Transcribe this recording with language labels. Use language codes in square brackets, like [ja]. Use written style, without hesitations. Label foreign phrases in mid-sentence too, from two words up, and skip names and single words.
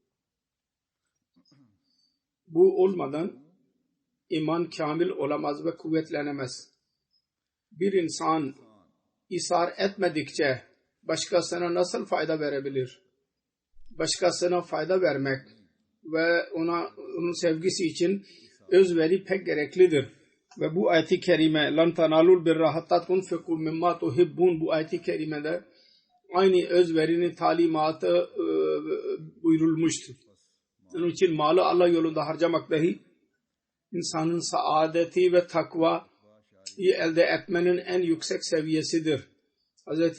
[tr] Bu olmadan iman kamil olamaz ve kuvvetlenemez. Bir insan isar etmedikçe başkasına nasıl fayda verebilir? Başkasına fayda vermek ve onun sevgisi için özveri pek gereklidir. Ve bu ayet-i kerime [ar] لَنْ تَنَالُوا الْبِرَّ حَتَّى تُنْفِقُوا مِمَّا تُحِبُّونَ [tr] bu ayet-i kerimede aynı özverinin talimatı buyurulmuştur. Onun için malı Allah yolunda harcamak dahi insanın saadeti ve takvayı elde etmenin en yüksek seviyesidir. Hz.